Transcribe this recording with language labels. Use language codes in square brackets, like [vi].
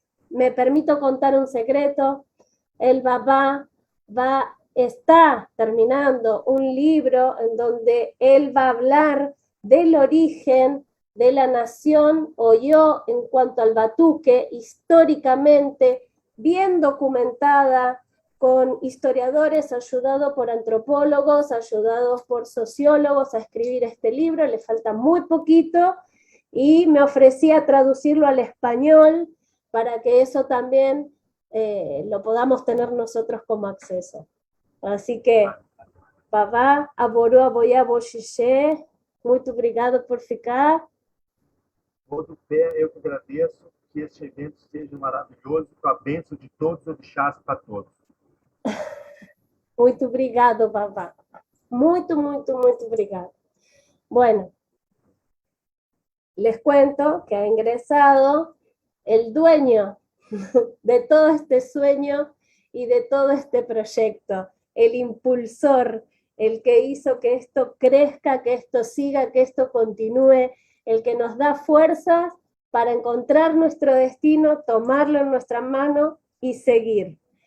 [es] Me permito contar un secreto. El Babá está terminando un libro en donde él va a hablar del origen de la nación Oyo en cuanto al batuque, históricamente bien documentada, con historiadores, ayudado por antropólogos, ayudados por sociólogos a escribir este libro. Le falta muy poquito y me ofrecí a traducirlo al español para que eso también lo podamos tener nosotros como acceso. Así que, [pt] Babá, aborou, aboiá, boxixé, muito obrigado por ficar. Todo pé, eu que agradeço, que este evento seja maravilhoso, com a bênção de todos os orixás para todos. Muito obrigado, Babá. Muito, muito, muito obrigado. [es] Bueno, les cuento que ha ingresado el dueño de todo este sueño y de todo este proyecto, el impulsor, el que hizo que esto crezca, que esto siga, que esto continúe, el que nos da fuerzas para encontrar nuestro destino, tomarlo en nuestra mano y seguir.